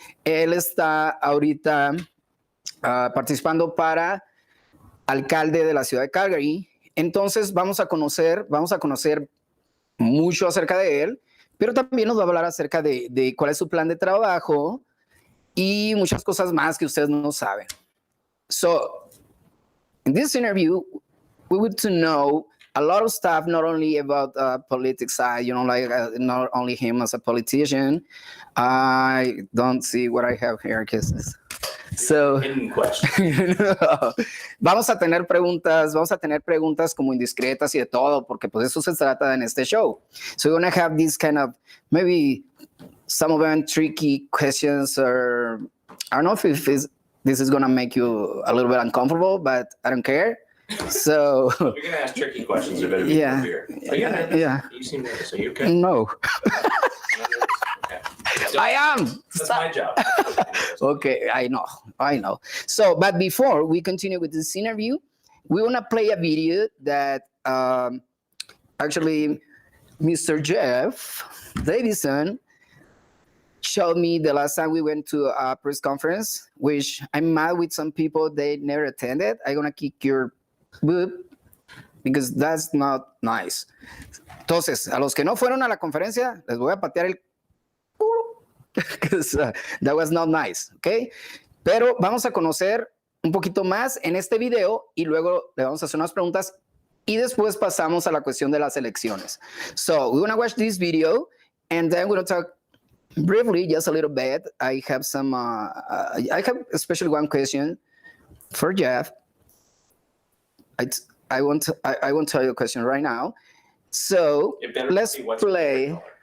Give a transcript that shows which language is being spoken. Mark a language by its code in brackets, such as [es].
[es] Él está ahorita participando para alcalde de la ciudad de Calgary. Entonces vamos a conocer mucho acerca de él, pero también nos va a hablar acerca de cuál es su plan de trabajo y muchas cosas más que ustedes no saben. [en] So, in this interview, we want to know a lot of stuff, not only about politics side, not only him as a politician. I don't see what I have here, because so, Hidden question. [es] vamos a tener preguntas como indiscretas y de todo, porque pues eso se trata en este show. [en] So we're gonna have these kind of, maybe some of them tricky questions, or I don't know if this is gonna make you a little bit uncomfortable, but I don't care. So You're gonna ask tricky questions. You better be prepared. Are you nervous? Yeah. You seem nervous. Are you okay? No. Okay. I am. That's my job. Okay, I know. So, but before we continue with this interview, we want to play a video that actually Mr. Jeff Davison showed me the last time we went to a press conference, which I'm mad with some people, they never attended. I'm going to kick your boob because that's not nice. [es] Entonces, a los que no fueron a la conferencia, les voy a patear el culo because that was not nice, ¿ok? Pero vamos a conocer un poquito más en este video y luego le vamos a hacer unas preguntas y después pasamos a la cuestión de las elecciones. [en] So, we're going to watch this video and then we're going to talk briefly, just a little bit. I have I have especially one question for Jeff. I won't tell you a question right now. So let's play.